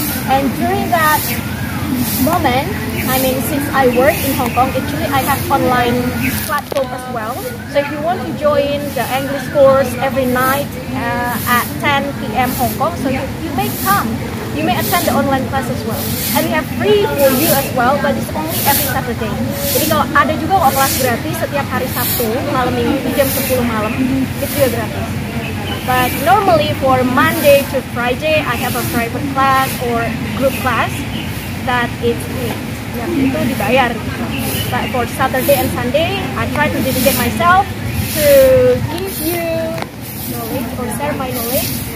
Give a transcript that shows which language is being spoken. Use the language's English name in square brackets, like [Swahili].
[English] And during that moment, I mean, since I work in Hong Kong, actually I have online platform as well. So if you want to join the English course every night at 10 p.m. Hong Kong, so you may come. You may attend the online class as well. And we have free for you as well, but it's only every Saturday. [Indonesian] Jadi kalau ada juga kelas gratis setiap hari Sabtu, malam minggu jam 10 malam, itu juga gratis. [English] But normally for Monday to Friday, I have a private class or group class that is free. [Indonesian] Yang itu dibayar. [English] But for Saturday and Sunday, I try to dedicate myself to give you knowledge or share my knowledge.